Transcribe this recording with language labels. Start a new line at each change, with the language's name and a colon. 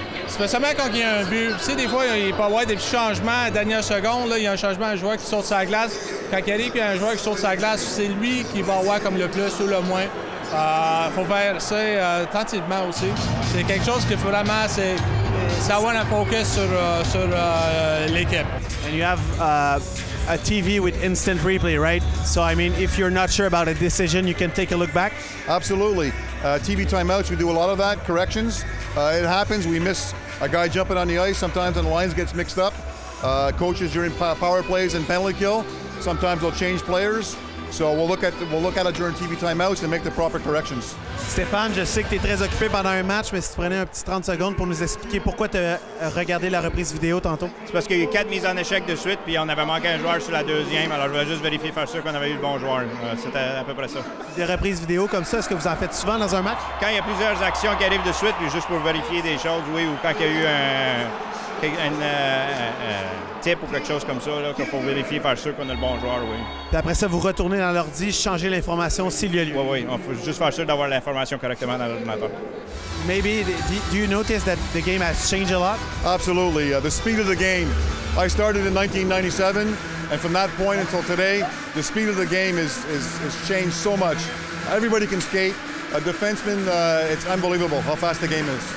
French: Spécialement quand il y a un but. Tu sais, des fois, il peut y avoir des petits changements à la dernière seconde. Là, il y a un changement, un joueur qui saute sur la glace. Quand il arrive, il y a un joueur qui saute sur la glace, c'est lui qui va avoir comme le plus ou le moins. Il faut faire ça attentivement aussi. C'est quelque chose qui vraiment, ça va un focus sur l'équipe.
English: And you have a TV with instant replay, right? So, I mean, if you're not sure about a decision, you can take a look back? Absolutely. TV timeouts, we do a lot of that, corrections. It happens, we miss a guy jumping on the ice, sometimes the lines gets mixed up. Coaches during power plays and penalty kill, sometimes they'll change players. So we'll look at it during TV timeouts and make the proper corrections.
French: Stéphane, je sais que tu es très occupé pendant un match, mais si tu prenais un petit 30 secondes pour nous expliquer pourquoi tu as regardé la reprise vidéo tantôt. C'est parce qu'il y a eu 4 mises en échec de suite, puis on avait manqué un joueur sur la deuxième, alors je voulais juste vérifier, faire sûr qu'on avait eu le bon joueur. C'était à peu près ça. Des reprises vidéo comme ça, est-ce que vous en faites souvent dans un match? Quand il y a plusieurs actions qui arrivent de suite, puis juste pour vérifier des choses, oui, ou quand il y a eu un type ou quelque chose comme ça, qu'il faut vérifier, faire sûr qu'on a le bon joueur, oui. Puis après ça, vous retournez dans l'ordi, changez l'information s'il y a lieu. Oui, oui, il faut juste faire sûr d'avoir l'information correctement dans l'ordinateur.
English: Maybe, do you notice that the game has changed a lot? Absolutely. The speed of the game. I started in 1997, and from that point until today, the speed of the game has changed so much. Everybody can skate. A defenseman, it's unbelievable how fast the game is.